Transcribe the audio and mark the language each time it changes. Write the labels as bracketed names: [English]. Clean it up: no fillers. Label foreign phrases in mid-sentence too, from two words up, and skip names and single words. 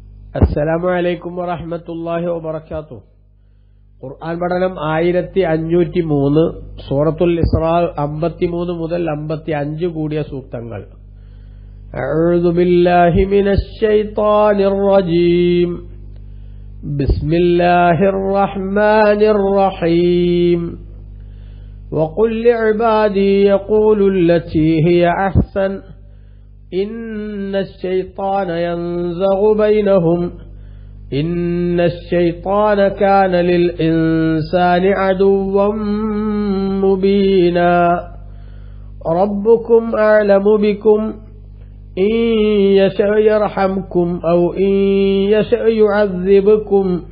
[Arabic] السلام عليكم ورحمة الله وبركاته. [Malayalam] ഖുർആൻ പഠനം 1503, സൂറത്തുൽ ഇസ്രാ 53 മുതൽ 55 കൂടിയ സൂക്തങ്ങൾ. [Arabic] أعوذ بالله من الشيطان الرجيم. بسم الله الرحمن الرحيم. وقل لعبادي يقولوا التي هي أحسن إن الشيطان ينزغ بينهم إن الشيطان كان للإنسان عدوا مبينا ربكم أعلم بكم إن يشأ يرحمكم أو إن يشأ يعذبكم